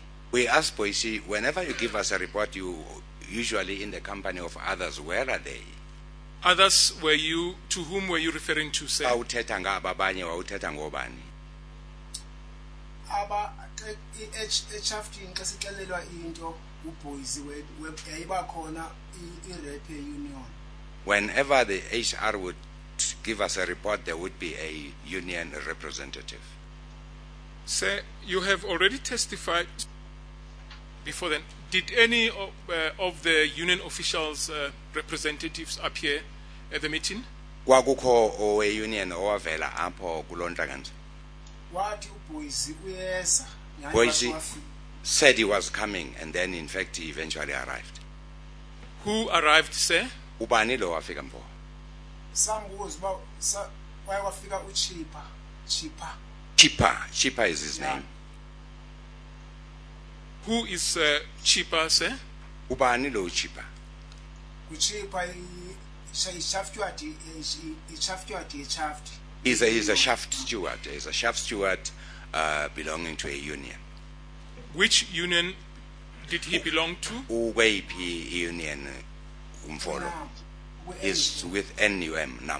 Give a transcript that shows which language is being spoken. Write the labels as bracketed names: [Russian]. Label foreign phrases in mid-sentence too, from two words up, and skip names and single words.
[English] We asked Boise, whenever you give us a report, you usually in the company of others, where are they? Others were you, to whom were you referring to, sir? [Xhosa] Awuthetha ngaba abanye wawuthetha ngobani? Aba echaftini xa sixelelwa into uBoyzi yayiba khona irep union. [English] Whenever the HR would give us a report, there would be a union representative. Sir, you have already testified before then. Did any of the union officials' representatives appear at the meeting? [Xhosa] Kwakukho owe union owavela apho kuloo ntlangano. Wathi uBoyzi uyeza. [English] Boise said he was coming, and then in fact he eventually arrived. Who arrived, sir? [Xhosa] Ubani lo wafika mvo? Sambuza ba wayewafika uChipa. [English] Chipa is his name. Who is Chipa, sir? [Xhosa] Ubani lo Chipa? uChipa [English] He's a shaft steward. He's a shaft steward belonging to a union. Which union did he belong to? [Xhosa] Uweyiphi union umfolo? [English] Is with NUM, NUM.